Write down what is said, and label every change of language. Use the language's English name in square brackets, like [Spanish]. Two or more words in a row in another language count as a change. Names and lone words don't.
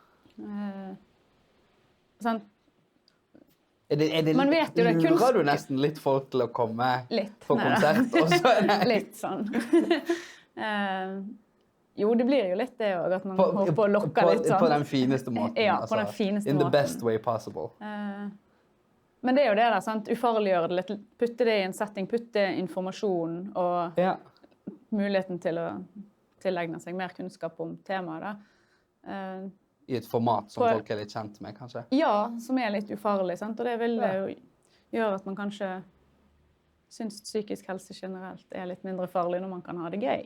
[Norwegian] Sånn, man vet jo det, lurer du nesten litt folk til å komme på konsert? Og så er det... Litt sånn. Jo, det blir jo litt det også, at man håper å lokke litt sånn. På den fineste måten. Ja, på den fineste måten. [English] In the best way possible. [Norwegian] Men det er jo det der, sant? Ufarliggjøre det litt, putte det i en setting, putte informasjon og muligheten til å tilegne seg mer kunnskap om temaet da. I et format som folk er litt kjent med, kanskje? Ja, som er litt ufarlig, sant? Og det vil det jo gjøre at man kanskje synes psykisk helse generelt er litt mindre farlig når man kan ha det gøy.